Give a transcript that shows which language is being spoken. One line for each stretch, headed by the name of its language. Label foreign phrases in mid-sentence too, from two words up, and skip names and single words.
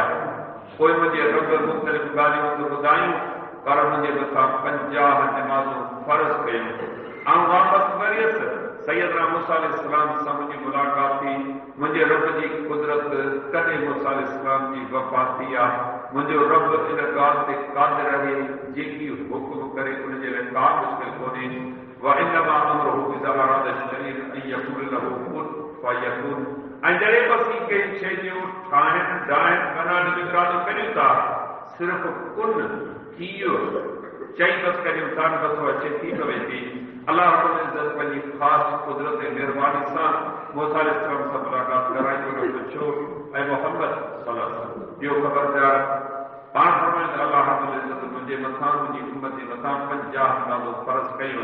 Sindhi: पोइ मुंहिंजे रब मुख़्तलिफ़ ॻाल्हियूं त ॿुधायूं, पर मुंहिंजे मथां 50 नमाज़ूं फ़र्ज़ कयूं। ऐं वापसि वरियसि सैयदना मूसा अलैहिस्सलाम सां मुंहिंजी मुलाक़ात थी, मुंहिंजे रब जी कुदरत कॾहिं मूसा अलैहिस्सलाम जी वफ़ात थी आहे। मुंहिंजो रब इन ॻाल्हि ते क़ादिर आहे, जेकी हुकुम करे उनजे लाइ का मुश्किल कोन्हे।
Arabic: وإنما أمره إذا أراد شيئا أن يقول له كن فيكون.
Sindhi: ऐं जॾहिं बसि कंहिं शइ जो ठाहिण डाहिण बनाइण जो इरादो करियूं था, सिर्फ़ु कुन थी वियो चई बसि करियूं था, बसि अचे थी पवे थी।
Arabic: الله رب العزة
Sindhi: पंहिंजी ख़ासि कुदरत ऐं महिरबानी सां मूसा अलैहिस्सलाम सां मुलाक़ात कराईंदो न पुछो, ऐं मोहम्मद
Arabic: صلى الله عليه وسلم
Sindhi: ॿियो ख़बरदार पाण फरमाईंदो
Arabic: الله رب العزة
Sindhi: मुंहिंजे मथां मुंहिंजी उम्मत जे मथां 50 नमाज़ूं फ़र्ज़ कयूं।